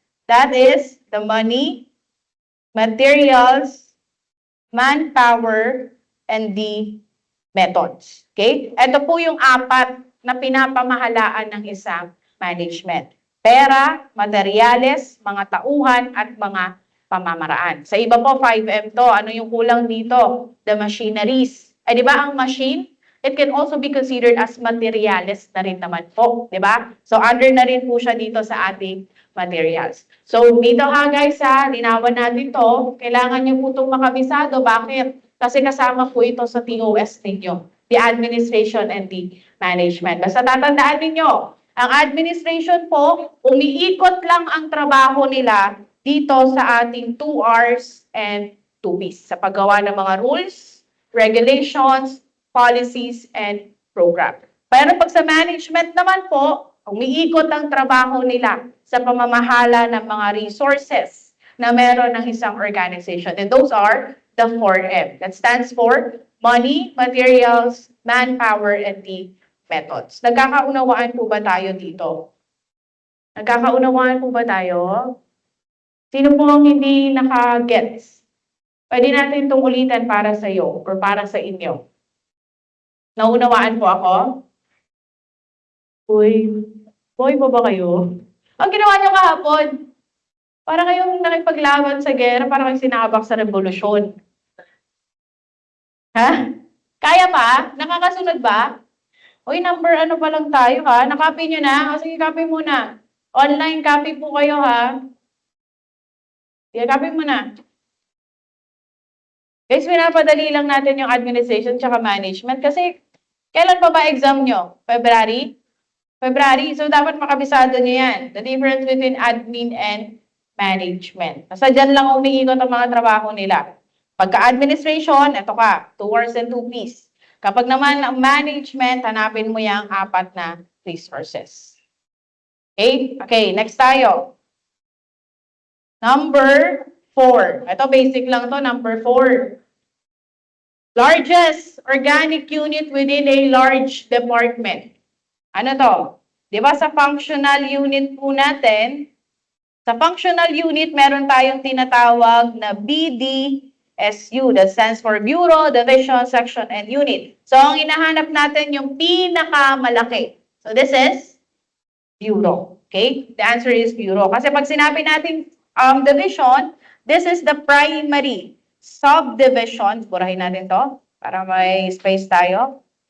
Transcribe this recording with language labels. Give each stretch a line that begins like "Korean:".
English: That is the money, materials, manpower, and the methods. Okay?
Filipino: Ito po yung 4 na pinapamahalaan ng isang management. Pera, materyales, mga tauhan, at mga pamamaraan. Sa iba po, 5M to. Ano yung kulang dito?
English: The machineries.
Filipino: Di ba ang machine,
English: it can also be considered as materials
Filipino: na rin naman po. Di ba? So, under na rin po siya dito sa ating materials. So, dito ha guys ha, linawan natin to. Kailangan nyo po itong makabisado. Bakit? Kasi kasama po ito sa TOS ninyo.
English: The administration and the management.
Filipino: Basta tatandaan ninyo, Ang administration po, umiikot lang ang trabaho nila dito sa ating 2 Rs and 2 Ps sa paggawa ng mga
English: rules, regulations, policies, and program.
Filipino: Pero pag sa management naman po, umiikot ang trabaho nila sa pamamahala ng mga resources na meron ng isang organization.
English: And those are the 4M. That stands for money, materials, manpower, and the methods.
Filipino: Nagkakaunawaan po ba tayo dito? Nagkakaunawaan po ba tayo? Sino po ang hindi naka-gets? Pwede natin itong ulitin para sa iyo or para sa inyo. Naunawaan po ako? Uy, boy po ba kayo? Ang ginawa niyo kahapon, para kayong nakipaglaban sa gera, para kayong sinabak sa revolusyon. Ha? Kaya pa? Nakakasunod ba? Uy, number ano pa lang tayo ha? Nakopy nyo na? O sige, copy muna. Online copy po kayo ha? Sige, copy muna. Guys, pinapadali lang natin yung administration tsaka management kasi kailan pa ba exam nyo? February? February. So, dapat makabisado nyo yan.
English: The difference between admin and management.
Filipino: Basta dyan lang umiikot ang mga trabaho nila. Pagka-administration, eto ka, 2 Rs and 2 Ps. Kapag naman ang management, hanapin mo yung 4 na resources. Okay? Okay, next tayo. Number 4. Ito, basic lang to.
English: Number 4. Largest organic unit within a large department.
Filipino: Ano to? Di ba sa functional unit po natin, sa functional unit, meron tayong tinatawag na BDSU.
English: That stands for Bureau, Division, Section, and Unit.
Filipino: So, ang hinahanap natin yung pinakamalaki.
English: So, this is Bureau. Okay? The answer is Bureau.
Filipino: Kasi pag sinabi natin division,
English: this is the primary.
Filipino: Subdivision, burahin natin to para may space tayo.